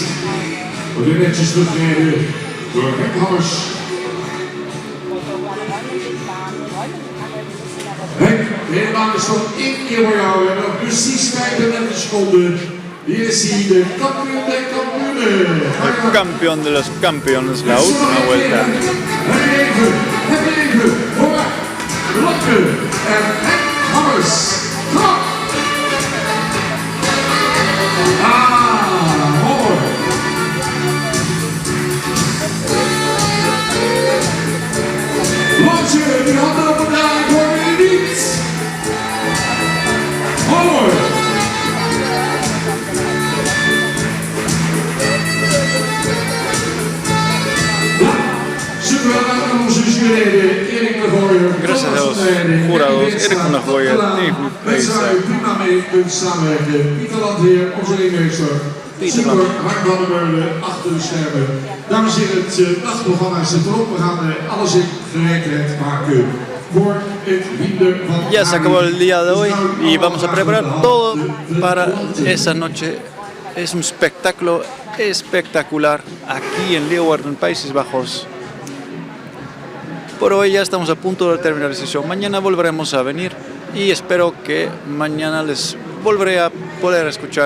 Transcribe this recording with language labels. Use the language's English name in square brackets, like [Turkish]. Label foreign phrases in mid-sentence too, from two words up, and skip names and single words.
[Dutch] Wordt weer netjes teruggereden door Henk Hammers. Henk, de hele baan is nog 1 keer voor jou. We hebben nog precies 35 seconden. Hier is hij, de kampioen der kampioenen. [Spanish] El campeón de los campeones, la última vuelta. [Dutch] Het leven, voor Lopke en Henk Hammers. Kom op! Mooi. Lopke, die handen op elkaar, ik hoor jullie niet. Mooi. [Spanish] Gracias a los jurados, Erik van der Gooijen, David Peetsen. [Dutch] Prima mee kunt samenwerken. Pieter Landheer, onze ringmeester. Pieter Super, Harm van der Meulen, achter de schermen. Dames en heren, het nachtprogramma zit erop. We gaan alles in gereedheid maken voor het hinder van [Spanish] Ya se acabó el día de hoy y vamos a preparar todo para esa noche. Es un espectáculo espectacular aquí en Leeuwarden, Países Bajos. Por hoy ya estamos a punto de terminar la sesión. Mañana volveremos a venir y espero que mañana les volveré a poder escuchar.